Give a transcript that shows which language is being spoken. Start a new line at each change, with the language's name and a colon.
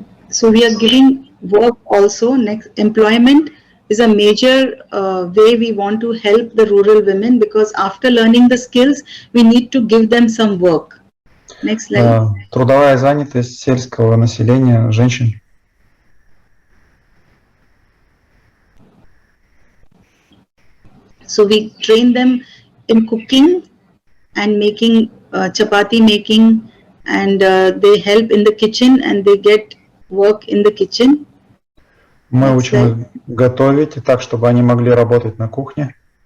English: So we are giving work also, next employment is a major way we want to help the rural women, because after learning the skills, we need to give them some work. Next slide.
Russian: Трудовая занятость сельского населения, женщин.
English: So we train them in cooking and making chapati making, and they help in the kitchen and they get work in the kitchen.
Russian: Мы учим их готовить так, чтобы они могли работать на кухне.